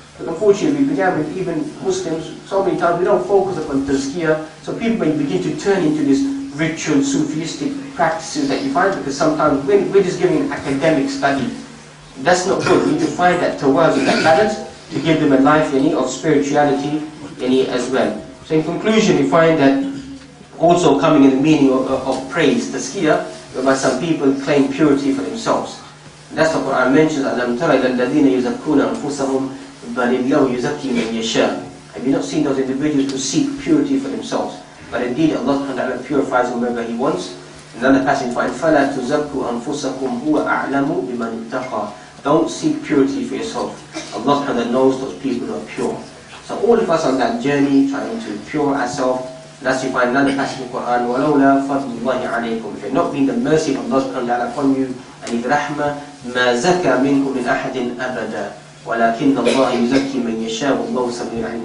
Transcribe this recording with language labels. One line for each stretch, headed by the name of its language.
English: But unfortunately, we began with even Muslims, so many times we don't focus upon tazkiyah, so people may begin to turn into this ritual, Sufistic practices that you find, because sometimes we're just giving an academic study. That's not good. We need to find that tawazun, that balance, to give them a life of spirituality as well. So in conclusion, we find that also coming in the meaning of praise, tazkiyah, whereby some people claim purity for themselves. And that's what Quran mentions,
Arabic: أَلَمْ تَرَ إِلَى الَّذِينَ يُزَكُّونَ أَنفُسَهُمْ بَلِ اللَّهُ يُزَكِّي مَنْ يَشَاءُ.
English: Have you not seen those individuals who seek purity for themselves? But indeed, Allah subhanahu wa ta'ala purifies whomever He wants. Another passage finds,
Arabic: فَلَا تُزَكُّوا أَنفُسَكُمْ هُوَ أَعْلَمُ بِمَنِ اتَّقَى.
English: Don't seek purity for yourself. Allah subhanahu wa ta'ala knows those people who are pure. So all of us on that journey, trying to pure ourselves. Thus you find another passage in the Quran,
Arabic: وَلَوْلَا فَضْلُ اللَّهِ عَلَيْكُمْ.
English: If it had not been the mercy of Allah subhanahu wa ta'ala upon you, and His rahmah,
Arabic: مَا زَكَى مِنْكُمْ مِنْ أَحَدٍ أَبَدًا وَلَكِنَّ اللَّهَ يُزَكِّي مَنْ يَشَاءُ وَاللَّهُ سَمِيعٌ عَلِيمٌ.